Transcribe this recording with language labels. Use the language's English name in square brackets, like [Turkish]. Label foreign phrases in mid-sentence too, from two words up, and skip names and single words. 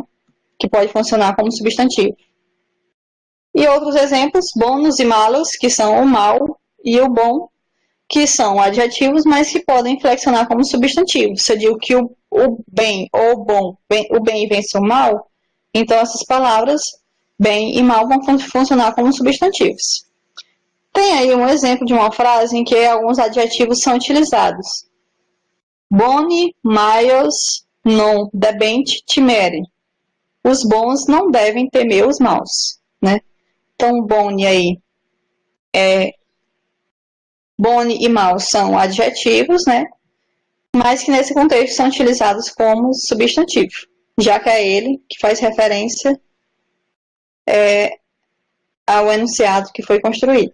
[Portuguese] Que pode funcionar como substantivo. E outros exemplos, bônus e malos, que são o mal e o bom, que são adjetivos, mas que podem flexionar como substantivos. Se eu digo que o bem ou o bom, o bem vence o mal, então essas palavras, bem e mal, vão funcionar como substantivos. Tem aí um exemplo de uma frase em que alguns adjetivos são utilizados. [Latin] Boni, maios, non debent timere. [Portuguese] Os bons não devem temer os maus, né? Então, boni aí boni e mal são adjetivos, né? Mas que nesse contexto são utilizados como substantivo, já que é ele que faz referência ao enunciado que foi construído.